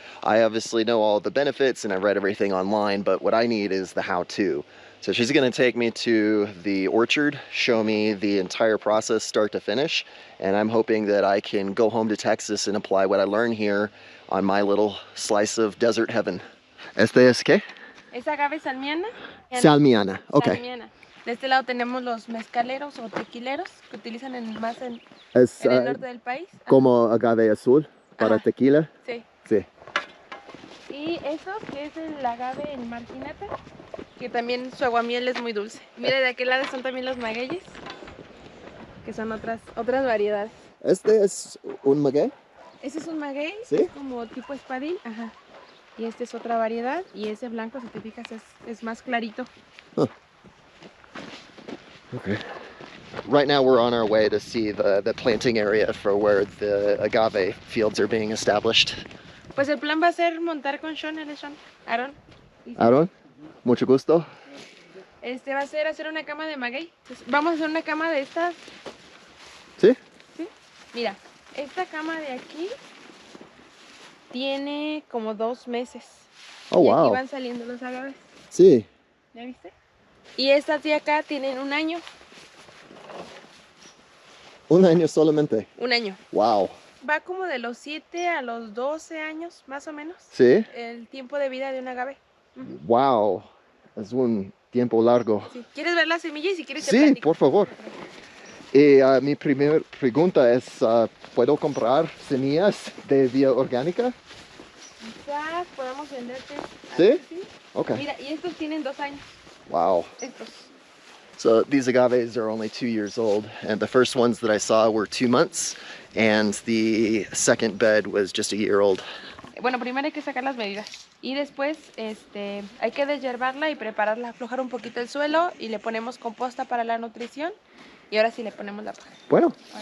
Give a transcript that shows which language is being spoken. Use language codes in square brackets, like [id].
[en] I obviously know all the benefits and I read everything online, but what I need is the how-to. So she's going to take me to the orchard, show me the entire process start to finish, and I'm hoping that I can go home to Texas and apply what I learn here on my little slice of desert heaven. [es] ¿Este es qué? Es agave salmiana. Salmiana, ok. Salmiana. De este lado tenemos los mezcaleros o tequileros que utilizan más en Es el norte del país. como agave azul para Ajá. tequila. Sí. Sí. Y Y esos, que es el agave en marginata, que también su aguamiel es muy dulce. Mira, de aquel lado son también los magueyes, que son otras variedades. ¿Este es un maguey? Ese es un maguey, ¿Sí? es como tipo espadín, ajá. Y este es otra variedad, y ese blanco, si te fijas, es más clarito. Huh. [en] Okay. Right now we're on our way to see the planting area for where the agave fields are being established. [es] Pues el plan va a ser montar con Sean, él es Sean, Aaron. Aaron, mucho gusto. Va a ser hacer una cama de maguey. Entonces, vamos a hacer una cama de estas. ¿Sí? ¿Sí? Mira, esta cama de aquí tiene como 2 meses. Oh, y aquí wow. van saliendo los agaves. Sí. ¿Ya viste? Y estas de acá tienen 1 año. Un año solamente. 1 año. Wow. Va como de los 7 a los 12 años, más o menos. ¿Sí? El tiempo de vida de un agave. Wow. Es un tiempo largo. Sí. ¿Quieres ver la semilla? Y si quieres te Sí, platico. por favor. Y mi primera pregunta es, ¿puedo comprar semillas de vía orgánica? Quizás podamos venderte. ¿Sí? Sí. [en] Okay. [es] Mira, y estos tienen 2 años. Wow. Estos. [en] So these agaves are only 2 years old, and the first ones that I saw were 2 months, and the second bed was just a year old. [es] Bueno, primero hay que sacar las medidas y después hay que deshiervarla y prepararla, aflojar un poquito el suelo y le ponemos composta para la nutrición y ahora sí le ponemos la paja. Bueno.